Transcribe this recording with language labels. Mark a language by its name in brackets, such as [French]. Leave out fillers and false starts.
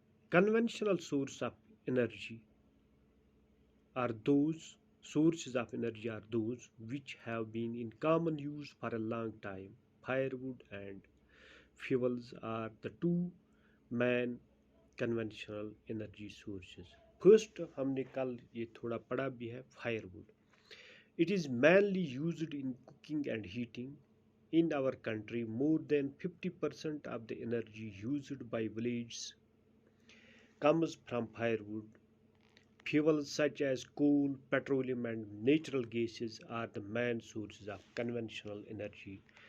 [English] Conventional source of energy are those sources of energy are those which have been in common use for a long time. Firewood and fuels are the two main conventional energy sources. [Hindi] First हमने कल ये थोड़ा पढ़ा भी है firewood. [English] It is mainly used in cooking and heating. In our country, more than 50% of the energy used by villages comes from firewood. Fuels such as coal, petroleum, and natural gases are the main sources of conventional energy.